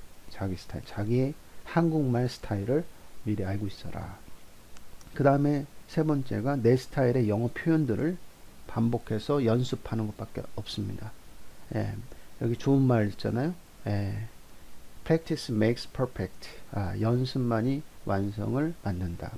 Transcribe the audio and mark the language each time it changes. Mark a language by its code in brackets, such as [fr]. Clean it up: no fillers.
[ko] 자기 스타일, 자기의 한국말 스타일을 미리 알고 있어라. 그 다음에 세 번째가 내 스타일의 영어 표현들을 반복해서 연습하는 것밖에 없습니다. 여기 좋은 말 있잖아요. [en] Practice makes perfect. [ko] 연습만이 완성을 만든다.